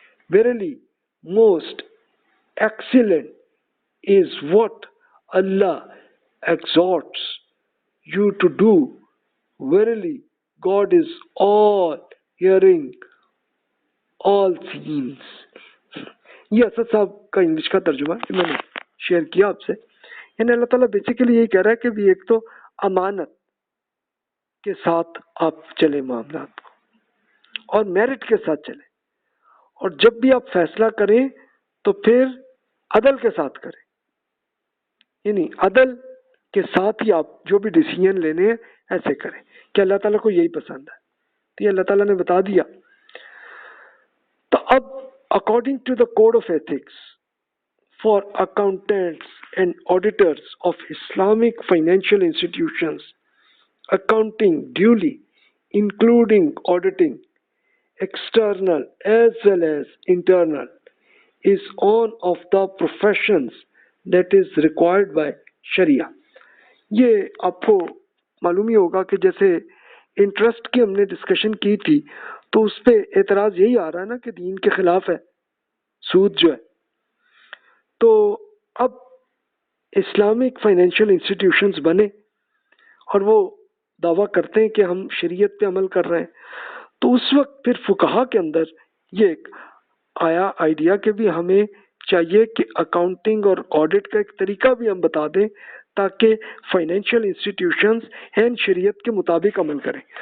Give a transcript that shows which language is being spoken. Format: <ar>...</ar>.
<en>Verily, most excellent is what Allah exhorts you to do. Verily, God is all hearing, all seeing.</en> <ur>یہ اسد صاحب کا English کا ترجمہ ہے، میں نے شیئر کیا آپ سے. یعنی اللہ تعالیٰ بیسیکلی یہی کہہ رہا ہے کہ بھی ایک تو امانت کے ساتھ آپ چلے معاملات کو، اور میرٹ کے ساتھ چلیں، اور جب بھی آپ فیصلہ کریں تو پھر عدل کے ساتھ کریں. یعنی عدل کے ساتھ ہی آپ جو بھی ڈیسیژن لینے ہیں ایسے کریں کہ اللہ تعالیٰ کو یہی پسند ہے. تو یہ اللہ تعالیٰ نے بتا دیا.</ur> <en>تو اب according to the code of ethics for accountants and auditors of Islamic financial institutions, accounting duly, including auditing, external as well as internal, is one of the professions that is required by Sharia.</en> <ur>یہ آپ کو معلوم ہی ہوگا کہ جیسے interest کی ہم نے ڈسکشن کی تھی تو اس پہ اعتراض یہی آ رہا ہے نا کہ دین کے خلاف ہے سود جو ہے. تو اب اسلامک فائنینشیل انسٹیٹیوشنز بنے اور وہ دعویٰ کرتے ہیں کہ ہم شریعت پہ عمل کر رہے ہیں، تو اس وقت پھر فقہا کے اندر یہ ایک آیا آئیڈیا کہ بھی ہمیں چاہیے کہ اکاؤنٹنگ اور آڈٹ کا ایک طریقہ بھی ہم بتا دیں تاکہ فائنینشیل انسٹیٹیوشنز اینڈ شریعت کے مطابق عمل کریں.</ur>